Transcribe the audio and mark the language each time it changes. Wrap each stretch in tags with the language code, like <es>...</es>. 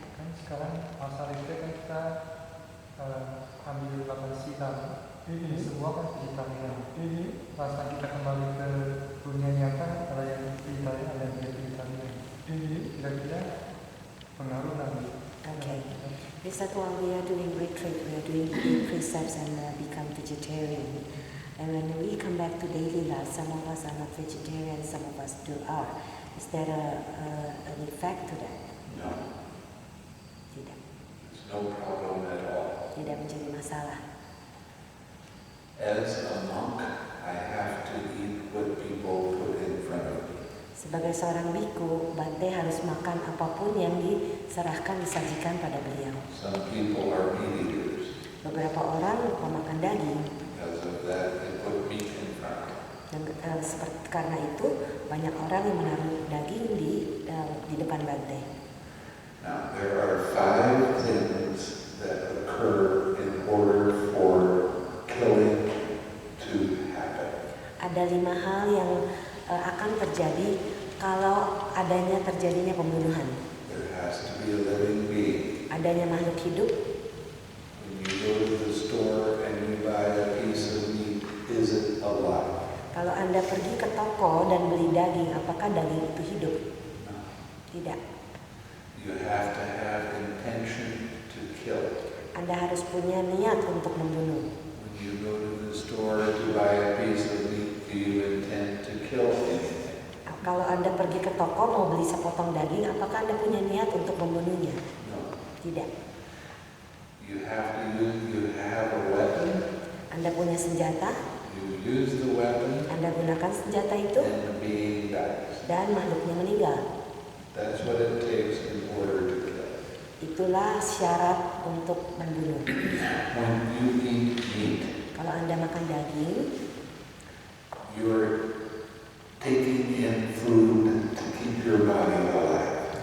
<id>Kan sekarang masa itu kan kita ambil lapan silam. Ini semua kan vegetarian. Rasa kita kembali ke dunia nyata ada yang vegetarian, ada yang tidak vegetarian. Kira-kira pengaruh nanti.</id> <en>okay. This is while we are doing retreat, we are doing the precepts and become vegetarian. And when we come back to daily life, some of us are not vegetarian, some of us are. Is there an effect to that? No,</en> <id>Tidak.</id> <en>it's no problem at all.</en> <id>Tidak menjadi masalah.</id> <en>As a monk, I have to eat what people put in front of me.</en> <id>Sebagai seorang biku, Bante harus makan apapun yang disajikan pada beliau.</id> <en>Some people are meat eaters.</en> <id>Beberapa orang pemakan daging,</id> <en>Because of that, they put meat in front of me.</en> <id>dan karena itu banyak orang yang menaruh daging di depan Bante.</id> <en>Now, there are 5 things that occur in order for killing to happen.</en> <id>Ada 5 hal yang akan terjadi kalau terjadinya pembunuhan.</id> <en>There has to be a living being.</en> <id>Adanya makhluk hidup.</id> <en>When you go to the store and you buy a piece of meat, is it alive?</en> <id>Kalau Anda pergi ke toko dan beli daging, apakah daging itu hidup?</id> <en>No.</en> <id>Tidak.</id> <en>You have to have intention to kill.</en> <id>Anda harus punya niat untuk membunuh.</id> <en>When you go to the store to buy a piece of meat, do you intend to kill anything?</en> <id>Kalau Anda pergi ke toko mau beli sepotong daging, apakah Anda punya niat untuk membunuhnya?</id> <en>No.</en> <id>Tidak.</id> <en>You have a weapon,</en> <id>Anda punya senjata,</id> <en>you use the weapon,</en> <id>Anda gunakan senjata itu,</id> <en>and the being dies.</en> <id>dan makhluknya meninggal.</id> <en>That's what it takes in order to kill.</en> <id>Itulah syarat untuk membunuh.</id> <en>When you eat meat,</en> <id>Kalau Anda makan daging,</id> <en>you're taking in food to keep your body alive.</en>